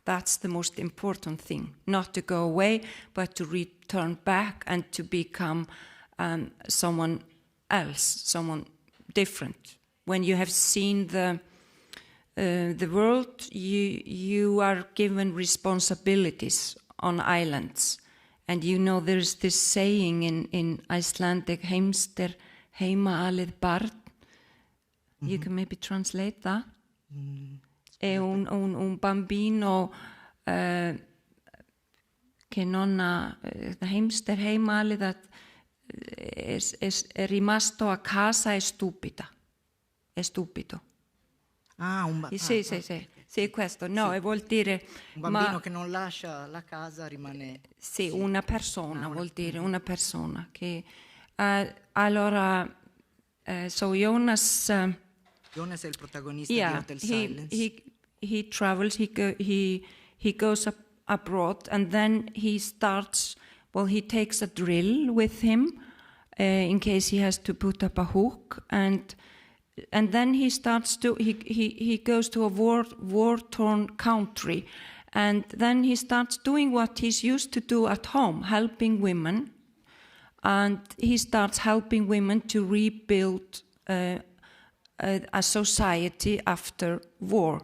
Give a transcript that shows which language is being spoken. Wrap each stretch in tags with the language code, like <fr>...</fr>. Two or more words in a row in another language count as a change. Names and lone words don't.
<en>That's the most important thing. Not to go away, but to return back and to become someone else, someone different. When you have seen the world, you are given responsibilities on islands. And you know there's this saying in Icelandic,</en> <is>heimster heima alið barn.</is> <en>You can maybe translate that.</en> <it>È un bambino che non ha,</it> <is>heimster heima alið</is> <it>è rimasto a casa è stupido. Sì, questo. No, sì. Vuol dire... Un bambino che non lascia la casa rimane... Sì, una persona, vuol dire una persona. Che, allora, so Jonas... Jonas è il protagonista di Hotel Silence.</it> <en>He travels, he goes abroad, and then he starts, well, he takes a drill with him in case he has to put up a hook, and then he starts to, he goes to a war-torn country, and then he starts doing what he's used to do at home, helping women, and he starts helping women to rebuild a society after war.</en>